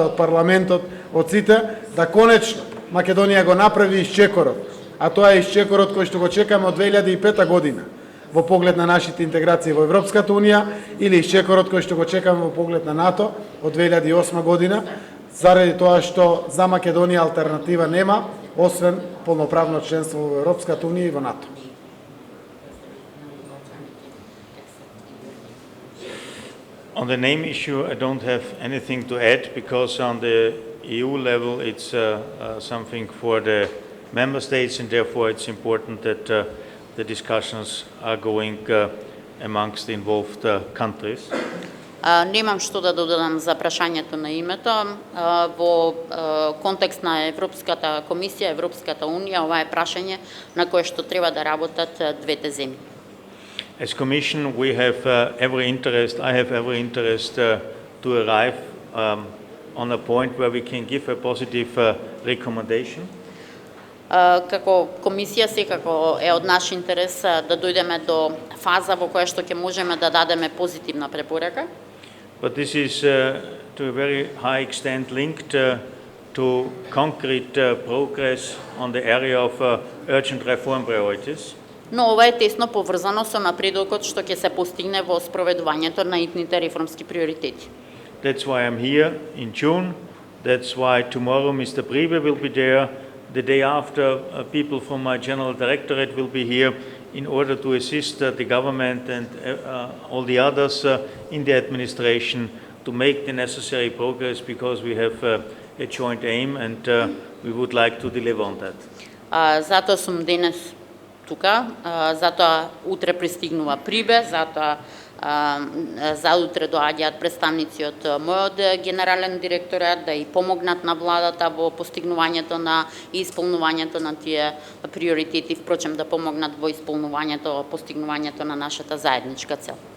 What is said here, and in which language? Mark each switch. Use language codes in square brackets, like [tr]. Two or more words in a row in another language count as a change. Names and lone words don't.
[mk] од парламентот, од сите, да конечно Македонија го направи исчекорот, а тоа е исчекорот кој што го чекаме од 2005 година во поглед на нашите интеграции во Европската унија или исчекорот кој што го чекаме во поглед на НАТО од 2008 година, заради тоа што за Македонија алтернатива нема, освен полноправно членство во Европската унија и во НАТО. [en] On the name issue, I don't have anything to add because on the EU level it's something for the member states and therefore it's important that the discussions are going amongst the involved countries. [mk] Немам што да додадам за прашањето на името. Во контекст на Европската комисија, Европската унија, ова е прашање на кое што треба да работат двете земји. [en] As Commission, we have every interest, I have every interest to arrive on a point where we can give a positive recommendation. [mk] Како комисија секако е од наш интерес да дојдеме до фаза во која што ќе можеме да дадеме позитивна препорака. [en] But this is to a very high extent linked to concrete progress on the area of urgent reform priorities. [mk] Но ова е тесно поврзано со напредокот што ќе се постигне во спроведувањето на итните реформски приоритети. [en] That's why I'm here in June. That's why tomorrow Mr. Priebe will be there. The day after, people from my General Directorate will be here in order to assist the government and all the others in the administration to make the necessary progress because we have a joint aim and we would like to deliver on that. [mk] Затоа сум денес тука, затоа утре пристигнува Прибе, затоа заутре доаѓаат представници од мојот генерален директорат да и помогнат на владата во постигнувањето на и исполнувањето на тие приоритети, впрочем да помогнат во исполнувањето, постигнувањето на нашата заедничка цел.